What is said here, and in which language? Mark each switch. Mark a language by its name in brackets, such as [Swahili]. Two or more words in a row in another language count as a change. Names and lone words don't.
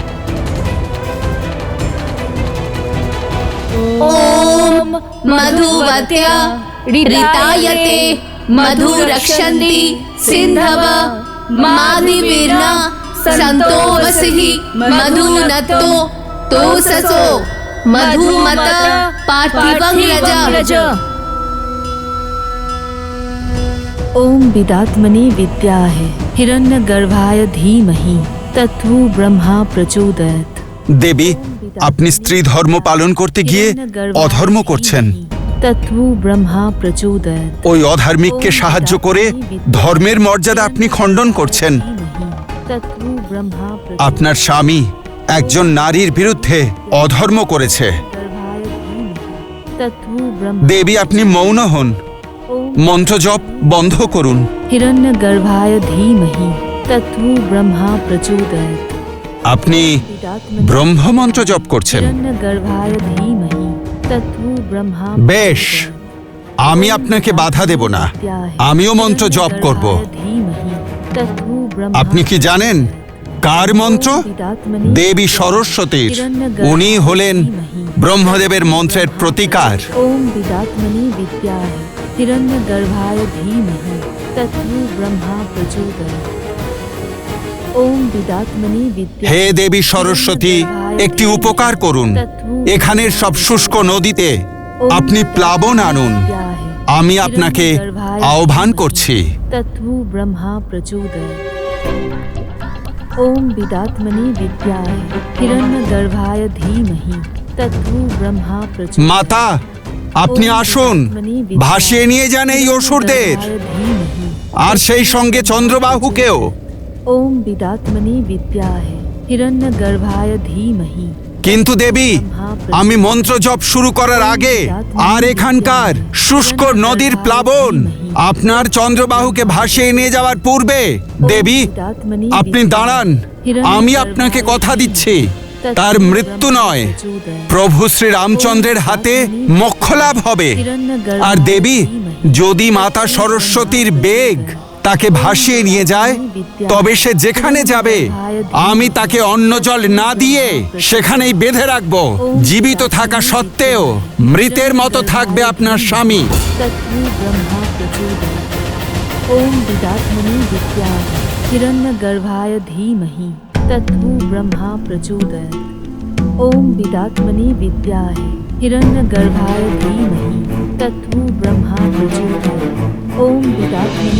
[Sanskrit] ওম মধুবত্য়া ঋতায়তে মধু রক্ষন্তি সিন্ধব মাধিবীর্না সন্তো বসহি মধুনতো তোসসো মধুমত পার্থিবং রজ। ओम विदात्मने विद्याहे हिरण्यगर्भाय धीमहि तत्तु ब्रह्मा प्रचोदयात्। [Bangla] দেবী, আপনি স্ত্রী ধর্ম পালন করতে গিয়ে অধর্ম করছেন। [Sanskrit] तत्तु ब्रह्मा प्रचोदयात्। [Bangla] ওই অধার্মিককে সাহায্য করে ধর্মের মর্যাদা আপনি খণ্ডন করছেন। [Sanskrit] तत्तु ब्रह्मा [Bangla] আপনার স্বামী একজন নারীর বিরুদ্ধে অধর্ম করেছে। [Sanskrit] गर्भाय धीमहि तत्तु ब्रह्मा [Bangla] দেবী, আপনি মৌন হন, মন্ত্র জপ বন্ধ করুন। [Sanskrit] हिरण्यगर्भाय धीमहि तत्तु ब्रह्मा प्रचोदयात् [Bangla] আপনি ব্রহ্মমন্ত্র জপ করছেন। [Sanskrit] हिरण्यगर्भाय धीमहि तत्तु ब्रह्मा [Bangla] বেশ, আমি আপনাকে বাধা দেব না, আমিও মন্ত্র জপ করব। [Sanskrit] धीमहि तत्तु ब्रह्मा [Bangla] আপনি কি জানেন কার মন্ত্র? দেবী সরস্বতীর। উনি হলেন ব্রহ্মদেবের মন্ত্রের প্রতিকার। [Sanskrit] ओम विदात्मनि विद्याय हिरण्यगर्भाय धीमहि तत्तु ब्रह्मा प्रचोदयात् ओम विदात्मनि विद्याय [Bangla] হে দেবী সরস্বতী, একটি উপকার করুন। এখানের সব শুষ্ক নদীতে আপনি প্লাবন আনুন। আমি আপনাকে আহ্বান করছি। [Sanskrit] तत्तु ब्रह्मा प्रचोदयात् ओम विदात्मनि विद्याय हिरण्यगर्भाय धीमहि तत्तु ब्रह्मा प्रचोदयात् [Bangla] মাতা, আপনি আসুন, ভাসিয়ে নিয়ে যান এই অসুরদের, আর সেই সঙ্গে চন্দ্রবাহুকেও। [Sanskrit] ओम विदात्मनि विद्याय हिरण्यगर्भाय धीमहि [Bangla] কিন্তু দেবী, আমি মন্ত্র জপ শুরু করার আগে আর এখানকার শুষ্ক নদীর প্লাবন আপনার চন্দ্রবাহুকে ভাসিয়ে নিয়ে যাওয়ার পূর্বে, দেবী আপনি দাঁড়ান, আমি আপনাকে কথা দিচ্ছি, তার মৃত্যু নয়, প্রভু শ্রী রামচন্দ্রের হাতে মোক্ষ লাভ হবে। আর দেবী, যদি মাতা সরস্বতীর বেগ তাকে ভাসিয়ে নিয়ে যায়, তবে সে যেখানে যাবে আমি তাকে অন্ন জল না দিয়ে সেখানেই বেঁধে রাখবো। জীবিত থাকা সত্ত্বেও মৃতের মতো থাকবে আপনার স্বামী। [Sanskrit] तत्तु ब्रह्मा प्रचोदयात् ओम विदात्मनि विद्याय हिरण्यगर्भाय धीमहि तत्तु ब्रह्मा प्रचोदयात् ओम विदात्मनि विद्याय हिरण्यगर्भाय धीमहि तत्तु ब्रह्मा प्रचोदयात् ओम विदात्मनि